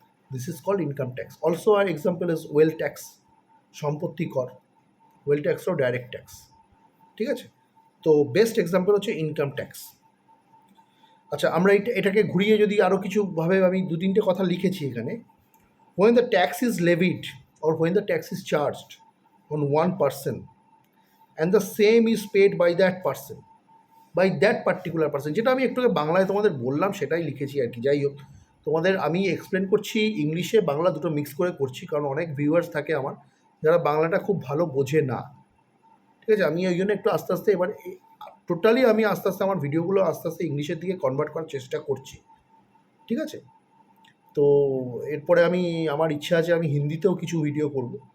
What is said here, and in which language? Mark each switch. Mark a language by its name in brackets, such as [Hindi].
[English] This is called income tax. Also আর example is wealth tax, সম্পত্তি কর। [Bangla] Well ট্যাক্সও direct tax. ঠিক আছে, তো বেস্ট এক্সাম্পল হচ্ছে ইনকাম ট্যাক্স। আচ্ছা, আমরা এটাকে ঘুরিয়ে যদি আরও কিছুভাবে, আমি 2-3টে কথা লিখেছি এখানে। [English] when the tax is levied or when the tax is charged on one person and the same is paid by that particular person, [Bangla] যেটা আমি একটু বাংলায় তোমাদের বললাম সেটাই লিখেছি আর কি। যাই হোক, তোমাদের আমি এক্সপ্লেন করছি ইংলিশে বাংলা দুটো মিক্স করে করছি, কারণ অনেক ভিউয়ার্স থাকে আমার যারা বাংলাটা খুব ভালো বোঝে না। ঠিক আছে, আমি ওই জন্য একটু আস্তে আস্তে এবার টোটালি আমি আস্তে আস্তে আমার ভিডিওগুলো আস্তে আস্তে ইংলিশের দিকে কনভার্ট করার চেষ্টা করছি। ঠিক আছে, তো এরপরে আমার ইচ্ছা আছে আমি হিন্দিতেও কিছু ভিডিও করব।